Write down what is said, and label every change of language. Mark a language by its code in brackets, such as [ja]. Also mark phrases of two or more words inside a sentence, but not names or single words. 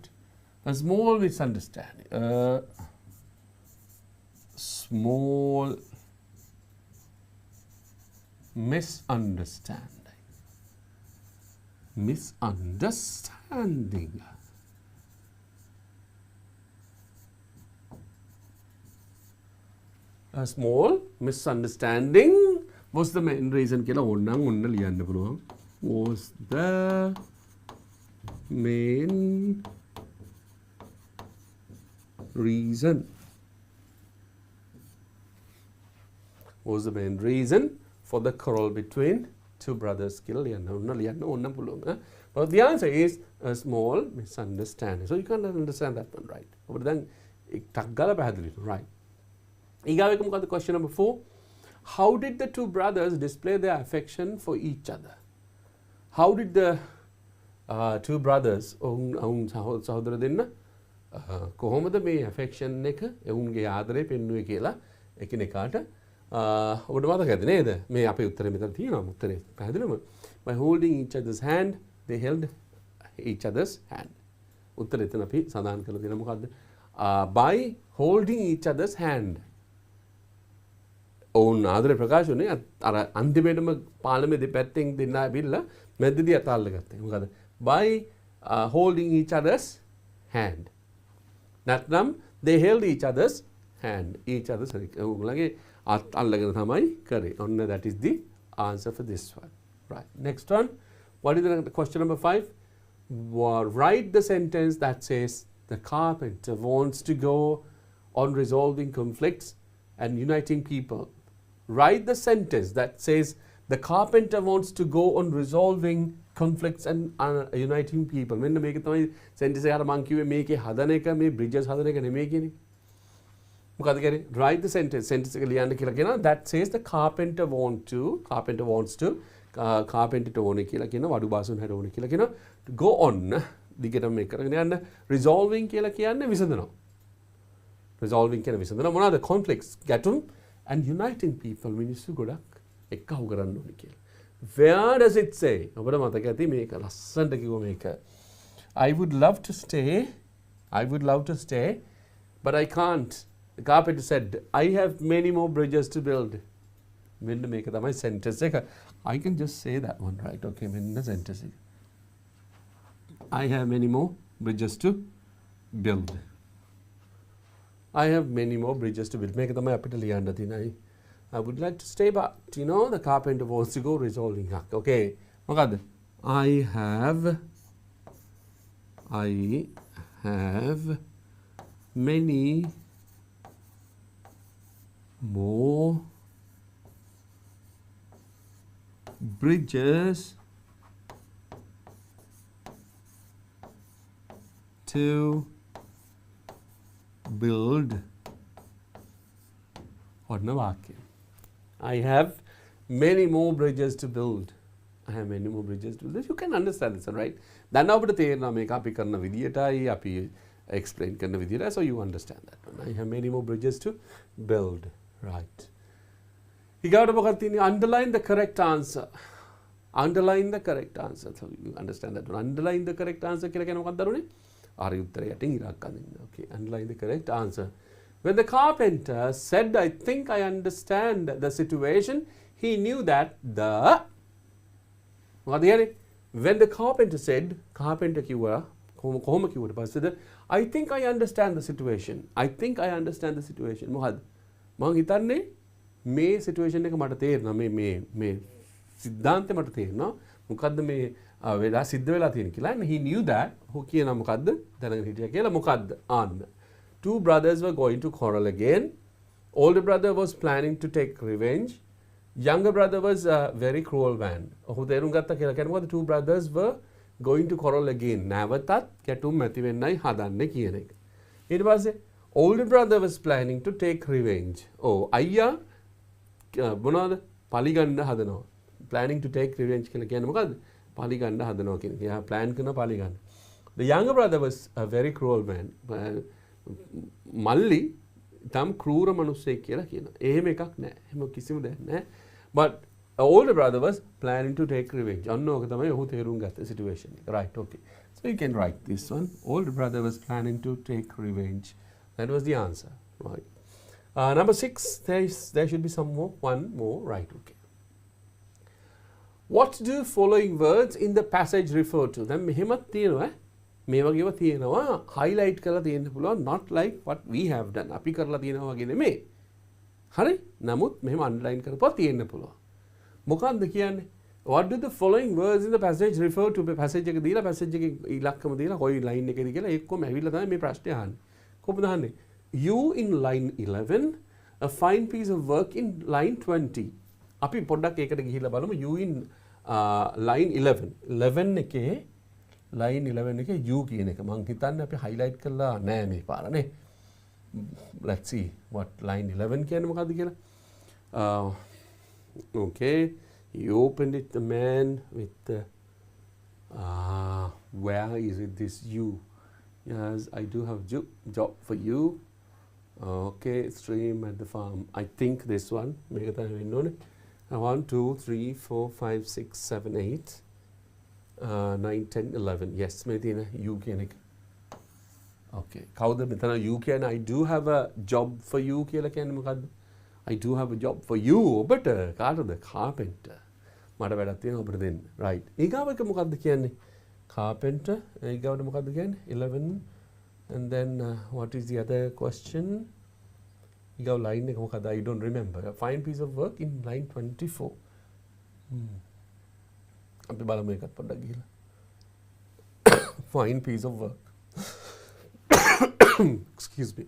[en] A small misunderstanding. Small misunderstanding. Misunderstanding. A small misunderstanding was the main reason [si] කියලා ඕනනම් ඔන්න ලියන්න පුළුවන්. [en] Was the main reason. Was the main reason for the quarrel between two brothers [si] කියලා ලියන්න ඕනනම් පුළුවන්. [en] But the answer is a small misunderstanding. So you can understand that one, right? [si] ඔබට දැන් ටක් ගාලා පැහැදිලි වෙනවා, right? ඊගාව එක මොකද්ද? [en] Question number 4. How did the two brothers display their affection for each other? How did the two brothers [si] සහෝදර දෙන්න කොහොමද මේ affection එක එවුන්ගේ ආදරය පෙන්වුවේ කියලා එකිනෙකාට ඔබට මතකද නේද? මේ අපේ උත්තරේ මෙතන තියෙනවා. උත්තරේ පැහැදිලිවම [en] by holding each other's hand they held each other's hand. [si] උත්තරේ එතන අපි සඳහන් කරලා තියෙනවා මොකද්ද? [en] By holding each other's hand. [si] ඔවුන් ආදරේ ප්‍රකාශ වුණේ අර අන්තිමේටම පාලමේ දෙපැත්තෙන් දෙන්න ඇවිල්ලා මැදදී අතාල්ල ගත්තා. [en] මොකද by holding each other's hand. නැත්නම් they held each other's hand. Each other's [si] උගලගේ අත් අල්ලගෙන තමයි කරේ. [en] ඔන්න that is the answer for this one. Right. Next one. What is the question number 5? Write the sentence that says the carpenter wants to go on resolving conflicts and uniting people. Write the sentence that says the carpenter wants to go on resolving conflicts and uniting people. [si] මෙන්න මේක තමයි sentence එක අර මං කිව්වේ මේකේ හදන එක මේ bridges හදන එක නෙමෙයි කියන්නේ. මොකද කියන්නේ? [en] Write the sentence [si] එක ලියන්න කියලා කියනවා [en] that says the carpenter wants to carpenter [si] ඕනේ කියලා කියන වඩු බාසුන් හැර ඕනේ කියලා කියනවා [en] to go on [si] දිගටම මේක කරගෙන යන්න resolving කියලා කියන්නේ විසඳනවා. Resolving කියන විසඳනවා මොනවාද? conflicts ගැටුම් [en] and uniting people [si] මිනිස්සු ගොඩක් එක්කහු කරන්න ඕනේ කියලා. [en] Where does it say? [si] ඔබට මතක ඇති මේක ලස්සනට කිව්ව මේක. [en] I would love to stay but I can't. The carpenter said I have many more bridges to build. [si] මෙන්න මේක තමයි sentence එක. [en] I can just say that one, right? [si] Okay, මෙන්න sentence එක. [en] I have many more bridges to build. I have many more bridges to build. [si] මේක තමයි අපිට ලියන්න තියෙන. [en] I would like to stay, but you know the carpenter wants to go resolving. [si] Okay, මොකද්ද? [en] I have many more bridges to build. [si] ඔන්න වාක්‍යය. [en] I have many more bridges to build. I have many more bridges to build. You can understand this, right? [si] දැන් අපිට තේරෙනවා මේක අපි කරන විදියටයි අපි explain කරන විදියටයි, [en] so you understand that one. I have many more bridges to build. Right. [si] ඊගාට මොකක්ද තියෙන්නේ? [en] Underline the correct answer. Underline the correct answer. So you understand that one. Underline the correct answer [si] කියලා කියන්නේ මොකක්ද දරුවනේ? හරි උත්තරය යටින් ඉරක් අඳින්න. [en] Okay. Underline the correct answer. When the carpenter said, I think I understand the situation, he knew that the... [si] මොකද කියන්නේ? [en] When the carpenter said, [si] carpenter කිව්වා කොහොම කිව්වට පස්සේද? [en] I think I understand the situation. I think I understand the situation. [si] මොකද්ද? මම හිතන්නේ මේ සිටුේෂන් එක මට තේරෙනවා මේ සිද්ධාන්තය මට තේරෙනවා මොකද්ද මේ වෙලා සිද්ධ වෙලා තියෙන කියලා. [en] And he knew that. [si] හො කියනවා මොකද්ද? දැනගෙන හිටියා කියලා. මොකද්ද? ආන්න. [en] Two brothers were going to quarrel again. Older brother was planning to take revenge. Younger brother was a very cruel man. [si] ඔහු තේරුම් ගත්තා කියලා කියන්නේ මොකද්ද? [en] Two brothers were going to quarrel again. [si] නැවතත් ගැටුම් ඇති වෙන්නයි හදන්නේ කියන එක. ඊට පස්සේ [en] older brother was planning to take revenge. [si] අයියා මොනවද? පලිගන්න හදනවා. [en] Planning to take revenge [si] කියලා කියන්නේ මොකද්ද? පලිගන්න හදනවා කියන එක. එයා plan කරන පලිගන්න. [en] The younger brother was a very cruel man. [si] මල්ලි තම ක්‍රූර මිනිස්සෙක් කියලා කියනවා. එහෙම එකක් නැහැ. එහෙම කිසිම දෙයක් නැහැ. [en] But older brother was planning to take revenge. [si] අන්න ඕක තමයි ඔහු තේරුම් ගත්ත situation එක. [en] Right, okay. So you can write this one. Older brother was planning to take revenge. That was the answer. Right. Number 6, there should be one more. Right, okay. What do following words in the passage refer to? [si] දැන් මෙහෙමත් තියෙනවා. මේ වගේව තියෙනවා highlight කරලා තියෙන්න පුළුවන්, [en] not like what we have done. [si] අපි කරලා තියෙනවා වගේ නෙමෙයි. හරි? නමුත් මෙහෙම underline කරපුවා තියෙන්න පුළුවන්. මොකක්ද කියන්නේ? [en] What do the following words in the passage refer to? [si] passage එක දීලා passage එකේ ඉලක්කම දීලා කොයි line එකේද කියලා එක්කම ඇවිල්ලා තමයි මේ ප්‍රශ්නේ අහන්නේ. කොහොමද අහන්නේ? [en] You in line 11, a fine piece of work in line 20. [si] අපි පොඩ්ඩක් ඒකට ගිහිල්ලා බලමු. [en] You in line 11. [si] 11 එකේ line 11 එකේ you කියන එක මම හිතන්නේ අපි highlight කරලා නෑ මේ පාර නේ. [en] Let's see what line 11 [si] කියන්නේ මොකද්ද කියලා. [en] Okay, he opened it, the man with the where is it, this you? Yes, I do have job for you. Okay, stream at the farm. I think this one. [si] මේක තමයි වෙන්න ඕනේ. 1 2 3 4 5 6 7 8 9 10 11. Yes, මේ තියෙන you කියන එක. Okay, කවුද මෙතන you කියන්නේ? [en] I do have a job for you [si] කියලා කියන්නේ මොකද්ද? [en] I do have a job for you. [si] ඔබට කාටද? Carpenter. මට වැඩක් තියෙනවා ඔබට දෙන්න. Right. ඊගාව එක මොකද්ද කියන්නේ? Carpenter. ඊගාවට මොකද්ද කියන්නේ? 11. [en] And then what is the other question? [si] ඊගාව line එක මොකද්ද? [en] I don't remember. A fine piece of work in line 24. [si] අපි බලමු එකත් පොඩ්ඩක් ගිහලා. [en] Fine piece of work. Excuse me.